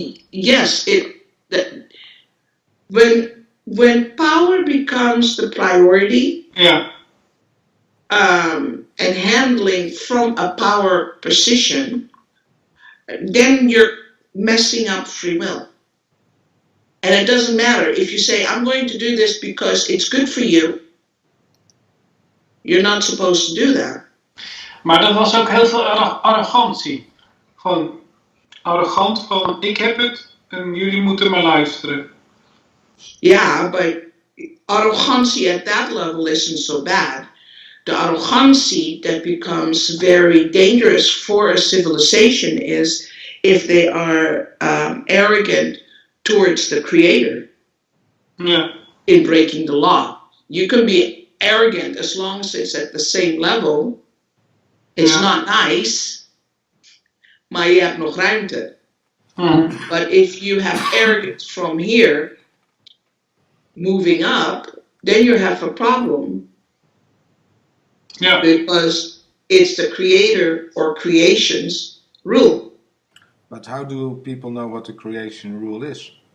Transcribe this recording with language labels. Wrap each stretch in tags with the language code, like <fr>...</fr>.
<en>Yes, when power becomes the priority, and handling from a power position, then you're messing up free will. And it doesn't matter if you say, I'm going to do this because it's good for you. You're not supposed to do that.</en> <nl>Maar er was ook heel veel arrogantie. Gewoon arrogant van, ik heb het en jullie moeten maar luisteren.</nl> <en>Yeah, but arrogancy at that level isn't so bad. the arrogancy that becomes very dangerous for a civilization is if they are arrogant towards the creator Yeah. in breaking the law. You can be arrogant as long as it's at the same level. It's Yeah. not nice,</en> <nl>maar je hebt nog ruimte.</nl> <en>But if you have arrogance from here, moving up, then you have a problem Yeah. because it's the creator or creation's rule. But how do people know what the creation rule is?</en>